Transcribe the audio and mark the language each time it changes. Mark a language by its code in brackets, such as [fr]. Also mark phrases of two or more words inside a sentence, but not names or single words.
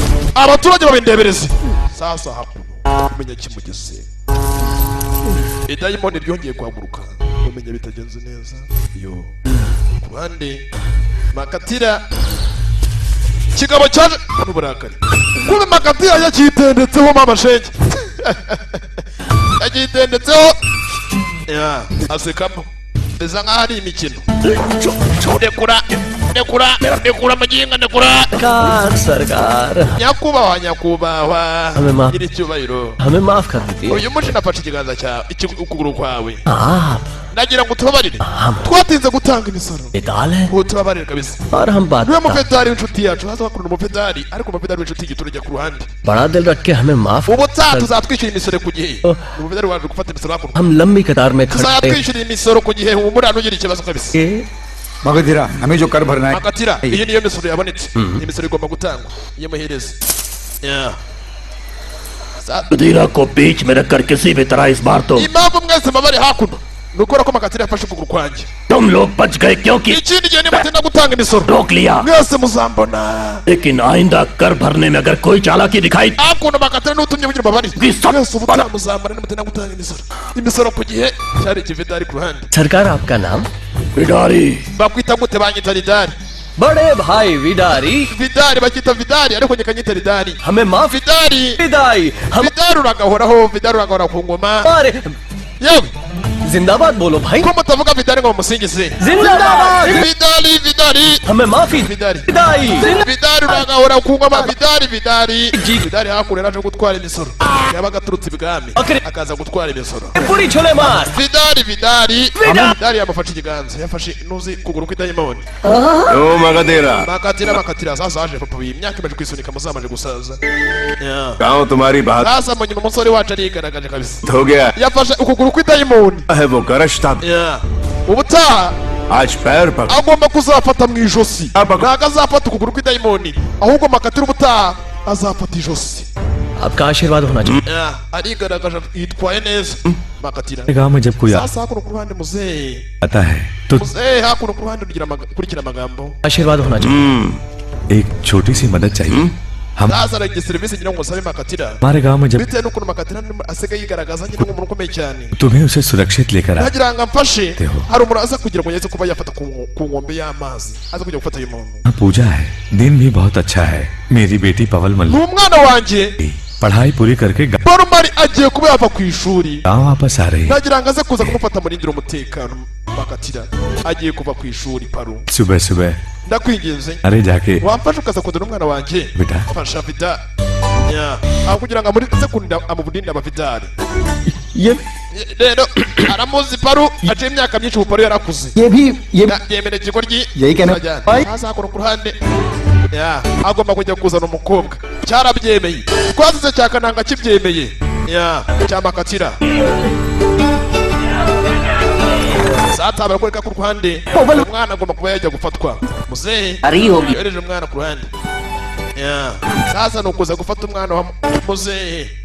[rw] sasa hakuno kumenya kimugeze idayimoni ryongeye guhaguruka kumenya bitagenze neza yo Bandi Makatira kigabo cyaje n'uburakari kuba Makatira yakitendetseho mama shenge yakitendetseho ya asekamo beza nkaho ari imikino nekura maginga nekura [hi] सरकार [rw] nyakubahwa iri cyubahiro [hi] हमें माफ कर दीजिए [rw] uyu mushi nafashe ikiganza cyawe ukuguru kwawe [hi] आप [rw] nagira ngo tubabarire twatinze gutanga imisoro [hi] बेताल है [rw] tubabarire kabisa [hi] और हम बात [rw] niwe mufetari w'inshuti yacu haza bakunda umufetari ariko umufetari w'inshuti yigitura ujya ku ruhande [hi] बड़ा दिल रख के हमें माफ [rw] ubutaha tuzatwishyura imisoro ku gihe umufetari waje gufata imisoro hakuno [hi] हम लंबी कतार में खड़े [rw] tuzatwishyura imisoro ku gihe umurano ugira ikibazo kabisa [hi] मगधीरा हमें जो कर भरना है [rw] Makatira iyi niyo misoro yabonetse imisoro igomba gutangwa iyo muhereza [hi] मगधीरा को बीच में रखकर किसी भी तरह इस बार तो [rw] impamvu mwese mabari hakuno nukora ko Makatira yafashe ukuguru kwanjye [hi] तुम लोग बच गए क्योंकि [rw] ikindi gihe nimutinda gutanga imisoro [hi] रोक लिया [rw] mwese muzambona [hi] लेकिन आइंदा कर भरने में अगर कोई चालाकी दिखाई [rw] hakuno Makatira n'utumye kugira mbabarire mwese ubutaha muzambona nimutinda gutanga imisoro ku gihe cyari ikivedari ku ruhande [hi] सरकार आपका नाम बिडारी [rw] bakwita gute banyita ridari [hi] बड़े भाई विदारी [rw] vidari bakita vidari ariko njye kanyita ridari [hi] हमें माफ [rw] vidari [hi] विदाई हम [rw] vidari uragahoraho vidari uragahora ku ngoma [hi] हमारे [rw] yewe [hi] जिंदाबाद बोलो भाई [rw] ko mutavuga vidari ngo musingize [hi] जिंदाबाद [rw] vidari [hi] हमें माफी [rw] vidari [hi] विदाई [rw] vidari uragahora ku ngoma vidari hakuno yaraje gutwara imisoro yabaga aturutse ibwami akaza gutwara imisoro [hi] पूरी छोले मार [rw] vidari yamufashe ikiganza yafashe nuzi kuguru kw'idayimoni [hi] ओ मगधीरा [rw] Makatira sasa aje papa iyi myaka imaze kwisunika muzamaje gusaza [hi] गाँव तुम्हारी बात [rw] sasa mu nyuma umusore wacu arigaragaje kabisa [hi] हो गया [rw] yafashe ukuguru kw'idayimoni [hi] है वो गरजता [rw] ubutaha [hi] आज पैर पकड़ [rw] agomba kuzafata mu ijosi Apa- ntabwo azafata ukuguru kw'idayimoni ahubwo Makatira ubutaha azafata ijosi [hi] आपका आशीर्वाद होना चाहिए [rw] arigaragaje yitwaye neza Makatira [hi] गाँव में जब कोई [rw] sasa hakuno ku ruhande muzehe [hi] आता है तो [rw] hakuno ku ruhande ukurikira amagambo [hi] आशीर्वाद होना चाहिए एक छोटी सी मदद चाहिए [rw] sasa aragiye serivisi ngira ngo usabe Makatira [hi] हमारे गांव में जब [rw] bitewe n'ukuntu Makatira asigaye yigaragaza nyine nk'umuntu ukomeye cyane [hi] तुम्हें उसे सुरक्षित लेकर आ [rw] nagira ngo amfashe Teho. hari umuntu aza kugira ngo yeze kuba yafata ku nkombe y'amazi aza kujya gufata uyu muntu [hi] पूजा है दिन भी बहुत अच्छा है मेरी बेटी पवल [rw] ni [hi] मल्लिक [rw] umwana wanjye [hi] पढ़ाई पूरी करके [rw] Barumari agiye kuba yava ku ishuri [hi] गाँव वापस आ रही है [rw] nagira ngo aze kuza kumufata murindira umutekano Makatira agiye kuva ku ishuri paru [hi] सुबह सुबह [rw] ndakwinginze [hi] अरे जाके [rw] wamfasha ukaza kuzana umwana wanjye [hi] बेटा [rw] fasha vida aho kugira ngo amurize kunda amubudinde abavidari [hi] ये [rw] rero aramuzi paru aciye imyaka myinshi ubu paru yarakuze [hi] ये भी ये [rw] yemera ikigoryi [hi] यही कहना [rw] azakora ku ruhande agomba kujya kuzana umukobwa cyarabyemeye twasize cya kananga kibyemeye cya Makatira sata barakwereka ku ruhande umwana agomba kuba yajya gufatwa muzehe yohereje umwana ku ruhande sasa ni ukuza gufata umwana wa muzehe